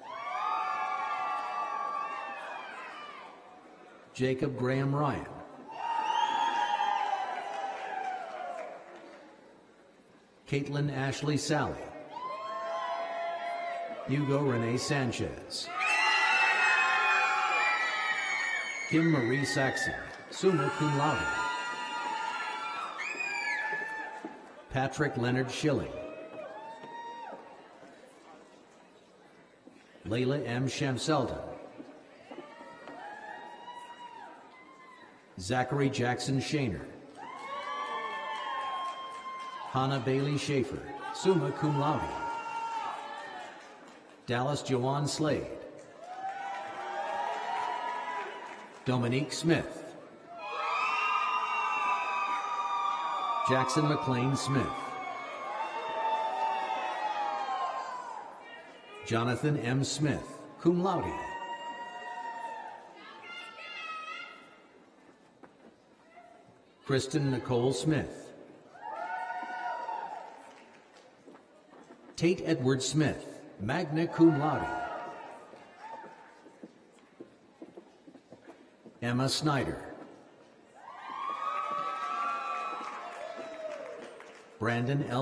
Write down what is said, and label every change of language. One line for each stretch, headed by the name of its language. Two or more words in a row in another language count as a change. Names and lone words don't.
English: Jacob Graham Ryan, Caitlin Ashley Sally, Hugo Rene Sanchez, Kim Marie Saxon,
Latin: summa cum laude,
English: Patrick Leonard Schilling, Layla M. Shamseldon, Zachary Jackson Shaner, Hannah Bailey Schaefer,
Latin: summa cum laude,
English: Dallas Joanne Slade, Dominique Smith, Jackson McLean Smith, Jonathan M. Smith,
Latin: cum laude,
English: Kristen Nicole Smith, Tate Edward Smith,
Latin: magna cum laude, Emma Snyder, Brandon L.